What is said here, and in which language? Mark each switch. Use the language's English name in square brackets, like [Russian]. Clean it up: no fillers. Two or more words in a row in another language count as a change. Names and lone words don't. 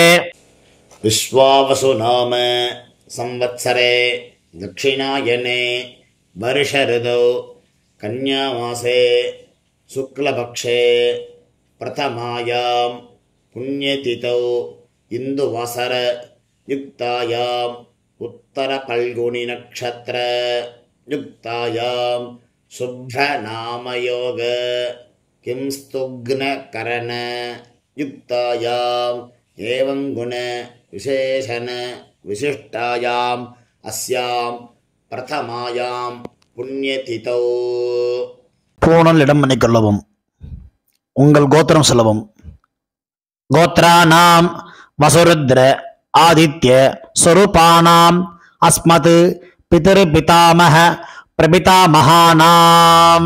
[Sanskrit] विश्वावसु नाम संवत्सरे दक्षिणायने वर्ष ऋतौ कन्यामासे शुक्लपक्षे प्रथमायां पुण्यतिथौ इंदुवासर युक्तायां उत्तरफल्गुनी नक्षत्र युक्तायां शुभ्रनामयोग किंस्तुघ्नकरण युक्तायां एवं गुण विशेषण विशिष्टायां अस्यां प्रथमायां पुण्यतिथौ. [Tamil] பூணல் இடம் பண்ணிக்கொள்ளவும். உங்கள் கோத்திரம் சொல்லவும். [Sanskrit] गोत्राणाम् वसुरुद्र आदित्य स्वरूपाणाम् अस्मत् पितृपितामह प्रपितामहानाम्.